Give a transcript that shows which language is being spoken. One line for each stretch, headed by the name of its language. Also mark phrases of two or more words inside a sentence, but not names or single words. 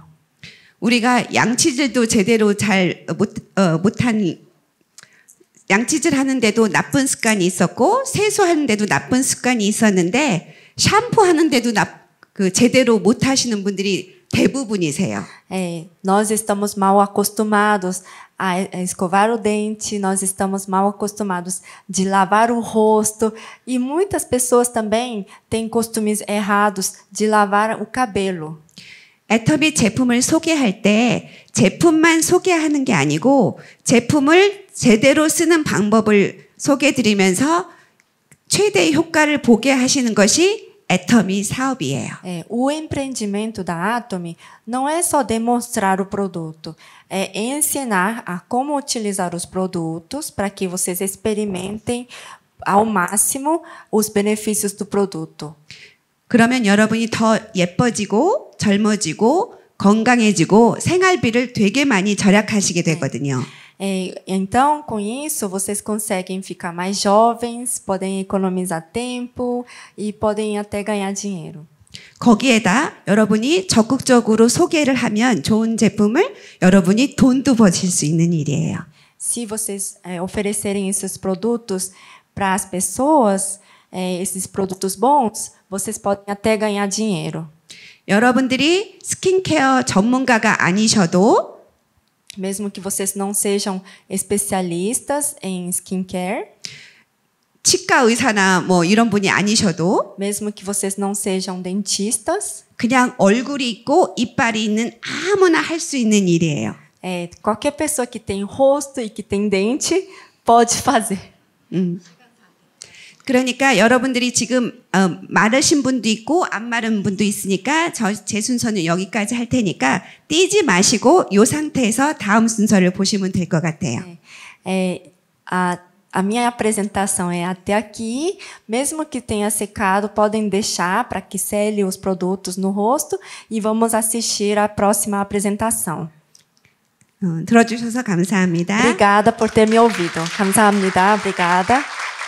Korean: 우리가 양치질도 제대로 잘 못한 양치질 하는데도 나쁜 습관이 있었고 세수하는데도 나쁜 습관이 있었는데 샴푸하는데도 제대로 못 하시는 분들이 대부분이세요.
Portuguese: Nós estamos mal acostumados a escovar o dente, nós estamos mal acostumados de lavar o rosto e muitas pessoas também têm costumes errados de lavar o cabelo.
Korean: 애터미 제품을 소개할 때 제품만 소개하는 게 아니고 제품을 제대로 쓰는 방법을 소개해드리면서 최대의 효과를 보게 하시는 것이 애터미 사업이에요.
Portuguese: O empreendimento da Atomy não é só demonstrar o produto, é ensinar a como utilizar os produtos para que vocês experimentem ao máximo os benefícios do produto.
Korean: 그러면 여러분이 더 예뻐지고 젊어지고 건강해지고 생활비를 되게 많이 절약하시게 되거든요.
Portuguese: Então, com isso, vocês conseguem ficar mais jovens, podem economizar tempo e podem até ganhar dinheiro.
Korean: 거기에다 여러분이 적극적으로 소개를 하면 좋은 제품을 여러분이 돈도 버실 수 있는 일이에요.
Portuguese: Se vocês oferecerem esses produtos para as pessoas, esses produtos bons, vocês podem até ganhar dinheiro.
Korean: 여러분들이 스킨케어 전문가가 아니셔도
Portuguese: Mesmo que vocês não sejam especialistas em skincare,
Korean: 치과 의사나 뭐 이런 분이 아니셔도
Portuguese: mesmo que vocês não sejam dentistas,
Korean: 그냥 얼굴이 있고 이빨이 있는 아무나 할 수 있는 일이에요.
Portuguese: qualquer pessoa que tem rosto e que tem dente pode fazer.
Korean: 그러니까 여러분들이 지금 마르신 분도 있고 안 마른 분도 있으니까 제 순서는 여기까지 할 테니까 띄지 마시고 이 상태에서 다음 순서를 보시면 될 것 같아요.
Portuguese: A minha apresentação é até aqui. Mesmo que tenha secado, podem deixar para que sele os produtos no rosto e vamos assistir à próxima apresentação.
Korean: 들어주셔서 감사합니다.
Portuguese: Obrigada por ter me ouvido.
Korean: 감사합니다. Obrigada.